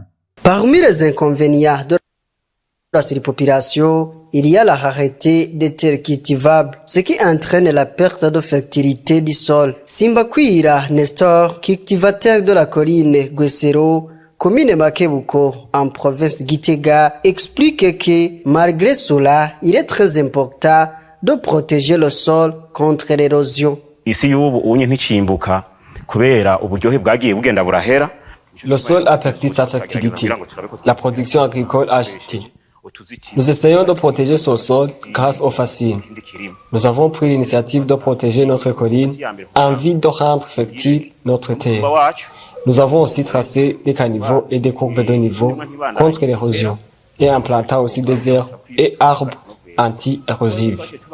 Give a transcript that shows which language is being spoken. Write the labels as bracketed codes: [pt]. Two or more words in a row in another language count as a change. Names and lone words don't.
[fr] Parmi les inconvénients de la surpopulation, il y a la rareté des terres cultivables, ce qui entraîne la perte de fertilité du sol. Simbakwira Nestor, cultivateur de la colline Gwesero, commune Makebuko, en province Gitega, explique que malgré cela, il est très important de protéger le sol contre l'érosion. [rn] Isi y'ubu unye nticimbuka kubera uburyohe bwagiye bugenda burahera. [fr] Le sol a perdu sa fertilité. La production agricole a chuté. Nous essayons de protéger ce sol grâce aux fascines. Nous avons pris l'initiative de protéger notre colline en vue de rendre fertile notre terre. Nous avons aussi tracé des caniveaux et des courbes de niveau contre l'érosion et implanté aussi des herbes et arbres anti-érosifs.